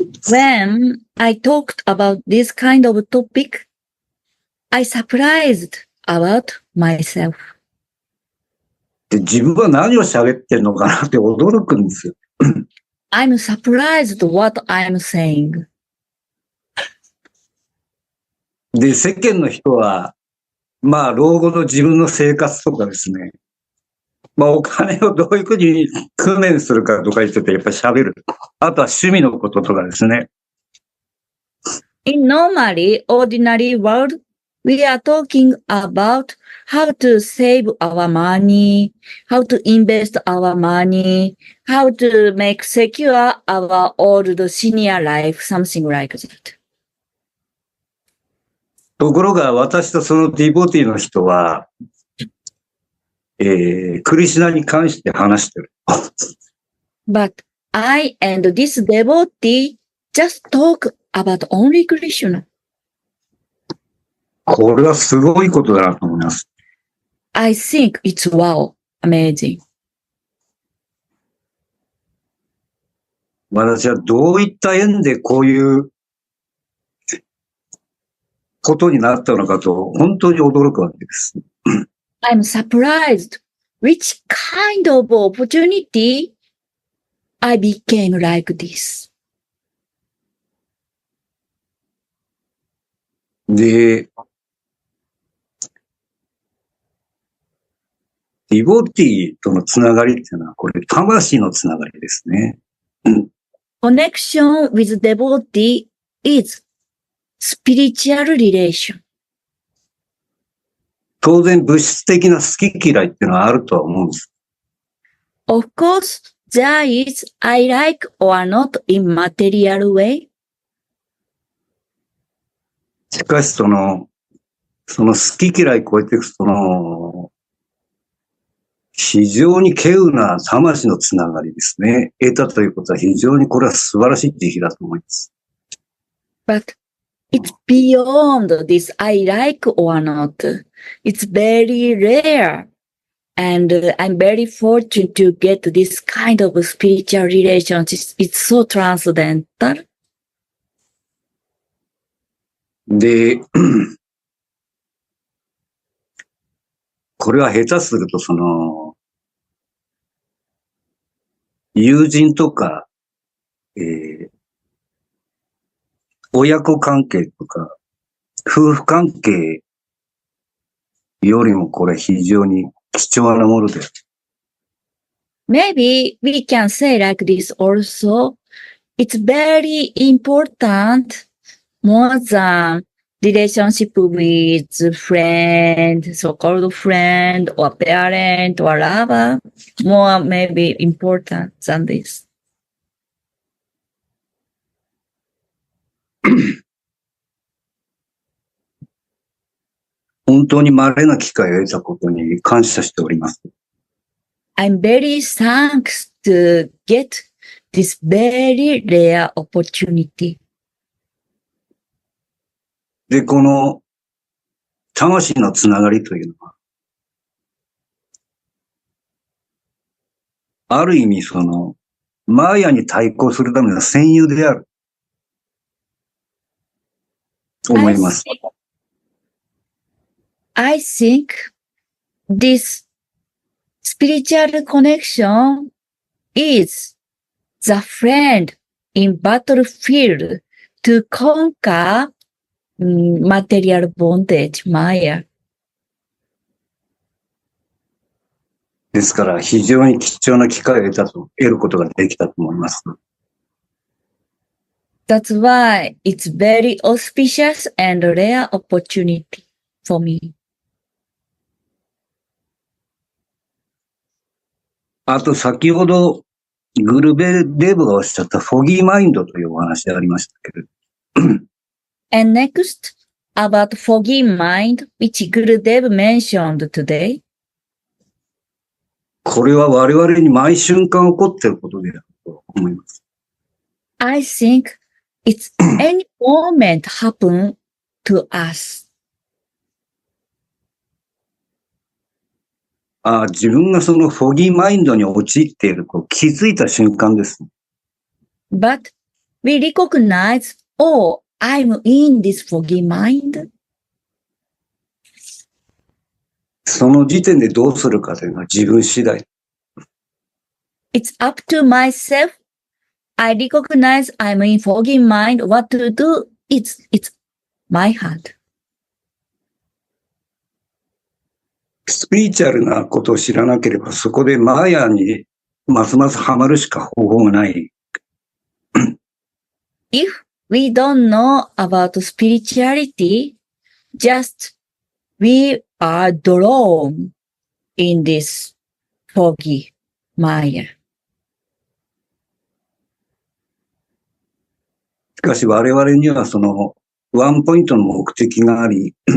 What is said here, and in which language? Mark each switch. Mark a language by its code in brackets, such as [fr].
[en] When I talked about this kind of topic, I surprised about myself. [ja] で、自分は何を喋ってるのかなって驚くんですよ。 [en] I'm surprised what I'm saying. [ja] で、世間の人は、老後の自分の生活とかですね、お金をどういうふうに工面するかとか言ってて、やっぱり喋る。あとは趣味のこととかですね。 [en] In normally, ordinary world, we are talking about how to save our money, how to invest our money, how to make secure our old senior life, something like that. [ja] ところが私とそのディボティの人は、クリシュナに関して話してる。 [en] But I and this devotee just talk about only Krishna. [ja] これはすごいことだなと思います。 [en] I think it's wow, amazing. [ja] 私はどういった縁でこういうことになったのかと本当に驚くわけです。 [en] I'm surprised which kind of opportunity I became like this. [ja] で、ディボティとのつながりっていうのは、これ魂のつながりですね。 [en] Connection with devotee is spiritual relation. [ja] 当然物質的な好き嫌いっていうのはあるとは思うんです。 [en] Of course, there is I like or not in material way. [ja] しかしその好き嫌い超えていく非常に稀有な魂のつながりですね。得たということは非常にこれは素晴らしい慈悲だと思います。 [en] But it's beyond this I like or not. It's very rare. And I'm very fortunate to get this kind of spiritual relationship. It's so transcendental. [ja] で、これは下手すると友人とか、親子関係とか、夫婦関係よりもこれ非常に貴重なもので。 [en] Maybe we can say like this also. It's very important more than relationship with friend, so-called friend or parent or lover. More maybe important than this. [ja] 本当に稀な機会を得たことに感謝しております。 [en] I'm very thankful to get this very rare opportunity. [ja] で、この魂のつながりというのは、ある意味マーヤに対抗するための戦友である。と思います。 [en] I think this spiritual connection is the friend in battlefield to conquer material bondage, Maya. [ja] ですから非常に貴重な機会を得ることができたと思います。 [en] That's why it's very auspicious and rare opportunity for me. [ja] あと先ほどグルベデブがおっしゃったフォギーマインドというお話がありましたけれど。 [en] And next, about foggy mind, which Gurudev mentioned today. [ja] これは我々に毎瞬間起こっていることであると思います。 [en] I think it's any moment happen to us. [ja] 自分がそのフォギーマインドに陥っていると気づいた瞬間です。 [en] But we recognize, oh, I'm in this foggy mind. [ja] その時点でどうするかというのは自分次第。 [en] It's up to myself. I recognize I'm in foggy mind. What to do? It's my hand. [ja] スピリチュアルなことを知らなければ、そこでマーヤにますますハマるしか方法がない。 [en] If we don't know about spirituality, just we are drawn in this foggy Maya. [ja] しかし我々にはそのワンポイントの目的があり、